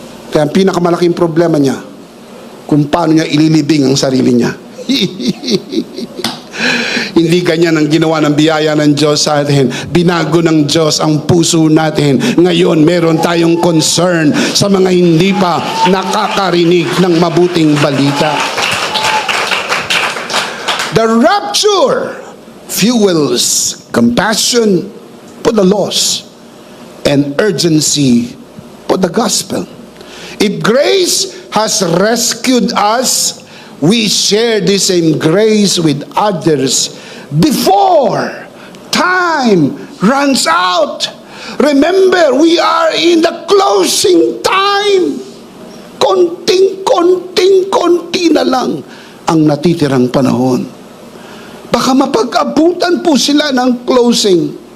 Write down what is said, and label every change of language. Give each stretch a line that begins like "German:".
Filipino: Kaya ang pinakamalaking problema niya, kung paano niya ililibing ang sarili niya. Hindi ganyan ang ginawa ng biyaya ng Diyos sa atin. Binago ng Diyos ang puso natin. Ngayon, meron tayong concern sa mga hindi pa nakakarinig ng mabuting balita.
English: The rapture fuels compassion for the lost and urgency for the gospel. If grace has rescued us, we share the same grace with others before time runs out. Remember, we are in the closing time.
Filipino: Konting-konti na lang ang natitirang panahon. Baka mapag-abutan po sila ng closing.